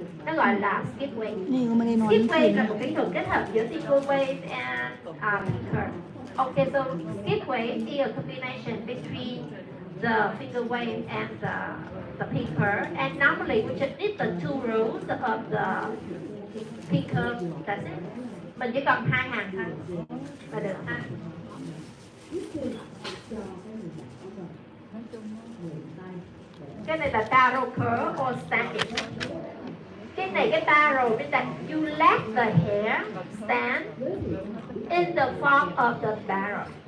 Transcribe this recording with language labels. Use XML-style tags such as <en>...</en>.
<vi>Nó gọi là skip wave. Skip wave là một kỹ thuật kết hợp giữa finger wave and pink curve.</vi> <en>Okay, so skip wave is a combination between the finger wave and the pink curve, and normally we just need the two rows of the pink curve. That's it.</en> <vi>Mình chỉ cần 2 hàng thôi là được ha. Cái này là</vi> <en>taro curve or standing.</en> <vi>Cái này cái taro bên đây,</vi> <en>you let the hair stand in the form of the barrel.</en>